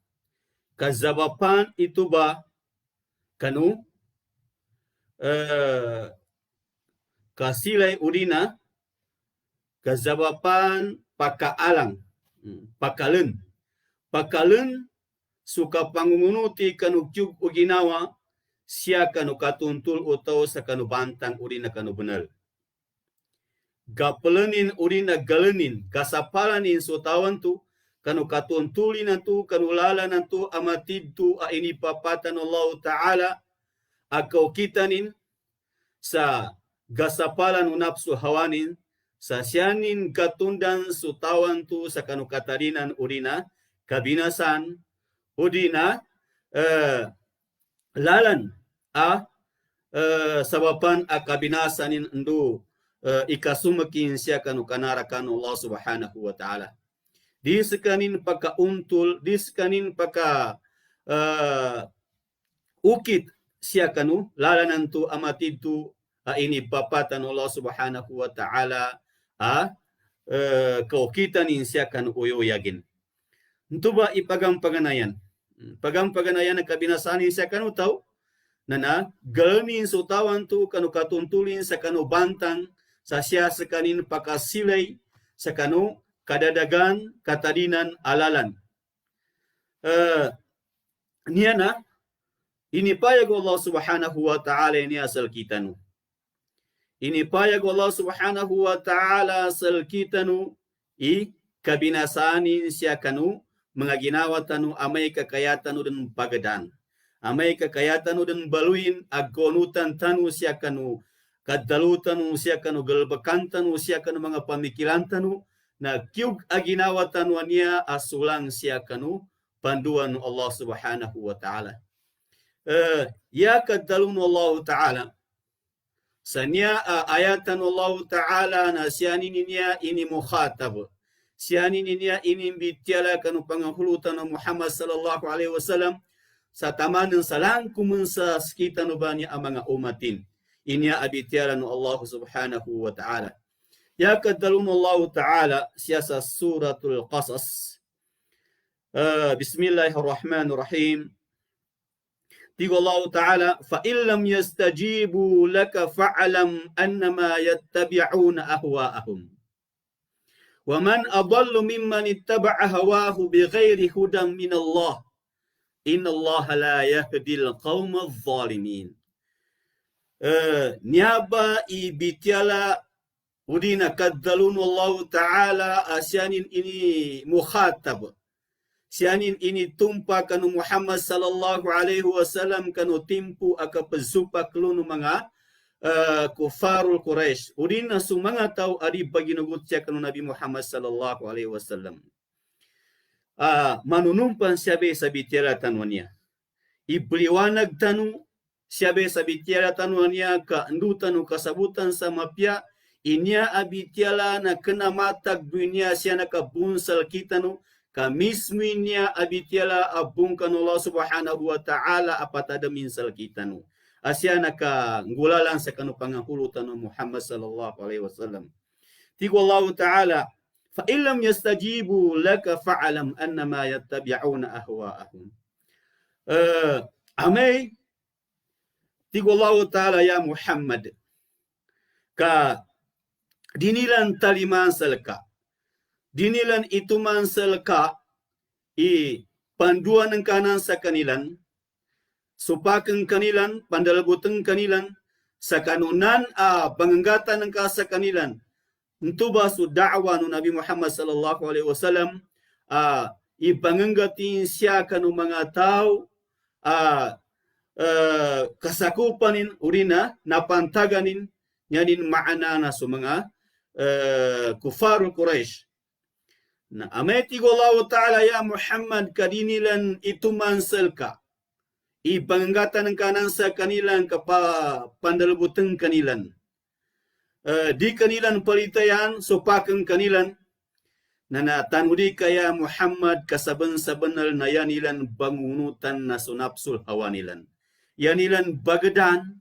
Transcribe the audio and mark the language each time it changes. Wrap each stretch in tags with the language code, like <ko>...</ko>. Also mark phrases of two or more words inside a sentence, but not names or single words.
<mdh>itu ba kanu kasilay urina kazabapan pakaalang pakalen suka pangungunuti kanu kyug o ginawa siya kanu katuntul utaw sa kanu bantang urina kanu benar gapelenin urina galenin kasapalanin so tawan tu kanu katuntulin tu kanu lalanan tu amatid tu ini papatan Allah taala akau kitanin sa gasapalan nafsu hawanin sa sianin katundan sutawan tu sa kanu katarinan urina kabinasan udina lalan sabapan kabinasanin endu ikasumakin siya kanu kanarakan Allah</mdh> <ar>سبحانه وتعالى.</ar> <mdh>Disekanin paka untul, disekanin paka ukit siya kanu lalanan tu amatid tu ini papatan Allah</mdh> <ar>سبحانه وتعالى</ar> <mdh>kaukitan siya kanu uyuyagin. Itu ba ipagang paganayan. Pagang paganayan na kabinasani siya kanu tau nana galmin sutawan tu kanu katuntulin sa kanu bantang sa siya sa kanin pakasilay sa kanu kadadagan katadinan alalan. Niya na inipayag Allah</mdh> <ar>سبحانه وتعالى</ar> <mdh>ini asal kitanu. Inipayag Allah</mdh> <ar>سبحانه وتعالى</ar> <mdh>asal kitanu kabinasani siya kanu mga ginawa tanu amay kakayatan dan pagadan. Amay kakayatan dan baluin agkonutan tanu siya kanu kadalutan siya kanu galbakan tanu siya kanu mga pamikiran tanu na kiyug aginawa tanu niya asulang siya kanu panduan Allah</mdh> <ar>سبحانه وتعالى.</ar> <mdh>Ya kadalun Allah ta'ala sanya ayatan Allah ta'ala na siyanin niya ini mukhatab. Siyanin niya ini bitiala kanu pangahulutan ng Muhammad</mdh> <ar>صلى الله عليه وسلم</ar> <mdh>sa taman ng salangkumun sa sekitar bani ang mga umatin. Inya abitiala ng Allah</mdh> <ar>سبحانه وتعالى.</ar> <mdh>Ya kadalun Allah ta'ala siya sa suratul Qasas.</mdh> <ar>Bismillahirrahmanirrahim.</ar> <mdh>Tiga Allah Ta'ala,</mdh> <ar>فَإِنْ لَمْ يَسْتَجِيبُوا لَكَ فَعْلَمْ أَنَّمَا يَتَّبِعُونَ أَهْوَاءَهُمْ وَمَنْ أَضَلُّ مِمَّنِ اتَّبَعَ هَوَاهُ بِغَيْرِ هُدًى مِنَ اللَّهِ إِنَّ اللَّهَ لَا يَهْدِي الْقَوْمَ الظَّالِمِينَ.</ar> <mdh>Niaba ibitiala udina kadalun Allah Ta'ala asyanin ini mukhatab. Sianin ini tumpa kanu Muhammad</mdh> <ar>صلى الله عليه وسلم</ar> <mdh>kanu timpu akapazupak lunu mga kufarul Quraisy. Udin na sumanga tau adi baginugut siya kanu Nabi Muhammad</mdh> <ar>صلى الله عليه وسلم.</ar> <mdh>Manunumpan siyabe sa bitira tanwanya. Ibliwanag tanu siyabe sa bitira tanwanya ka andu tanu kasabutan sa mapya inya abitiala na kenamatag dunia siya nakabunsal kitanu kamisminya abitiala abungkan Allah</mdh> <ar>سبحانه وتعالى</ar> <mdh>apatada minsal kitanu. Asya naka ngulalan sa kanu pangahulutan ng Muhammad</mdh> <ar>صلى الله عليه وسلم. Tigo Allah ta'ala, فإن لم يستجيبوا لك فاعلم أنما يتبعون أهواءهم.</ar> <mdh>Amay, tigo Allah ta'ala ya Muhammad, ka dinilan taliman salka. Dinilan itu mansalka panduan ng kanan sa kanilan, supakang kanilan, pandalabutang kanilan, sa kanunan panganggatan ng ka sa kanilan. Ito ba su da'wa no Nabi Muhammad</mdh> <ar>صلى الله عليه وسلم</ar> <mdh>ipanganggatin siya kanu mga tao kasakupanin urina napantaganin nyanin maana na su mga kufarul Quraisy. Na ameti Allah Ta'ala ya Muhammad kadinilan itu mansalka. Ipanggatan ng kanan sa kanilan kapandalbutang kanilan. Di kanilan palitayan supakang kanilan. Na natanudi kaya Muhammad kasaban-sabanal na yanilan bangunutan na sunapsul hawanilan. Yanilan bagadan.</mdh>